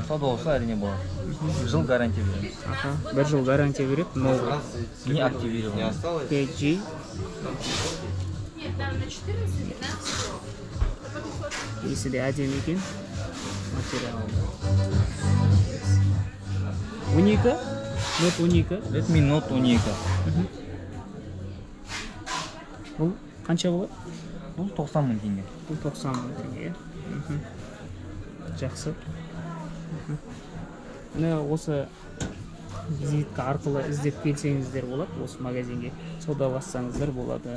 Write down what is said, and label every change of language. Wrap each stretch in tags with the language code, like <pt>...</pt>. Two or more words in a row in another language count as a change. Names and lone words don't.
<kk>Саудаласа әрине болады. 1 жыл гарантия береміз. 1 жыл гарантия береді.</kk> <ru>Не активировано.</ru> <kk>5G. Есі де әдемі екен. Материал. 12? Note 12? Redmi Note 12. Бұл қанша болады? Бұл 90 мың теңге. Бұл 90 мың теңге. Жақсы. Осы визитка арқылы іздеп келсеңіздер болады, осы магазинге саудалассаңыздар болады.</kk>